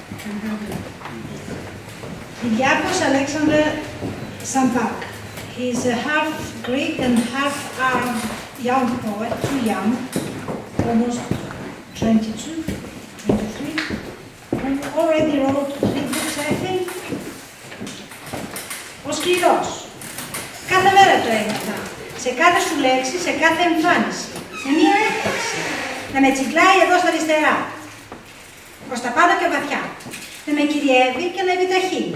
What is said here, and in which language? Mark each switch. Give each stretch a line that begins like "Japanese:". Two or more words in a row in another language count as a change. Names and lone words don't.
English: Kyriakos Alexander Sampak. He's a half Greek and half Arab young poet, too young, almost 22, 23, and already wrote 3 books, I think.
Greek: Ο σκληρός. Κάθε μέρα το έμαθα. Σε κάθε σου λέξη, σε κάθε εμφάνιση. Σε μία έκφραση. Να με τσιγκλάει εδώ στα αριστερά. Προς τα πάνω και βαθιά. Να με κυριεύει και να επιταχύνει.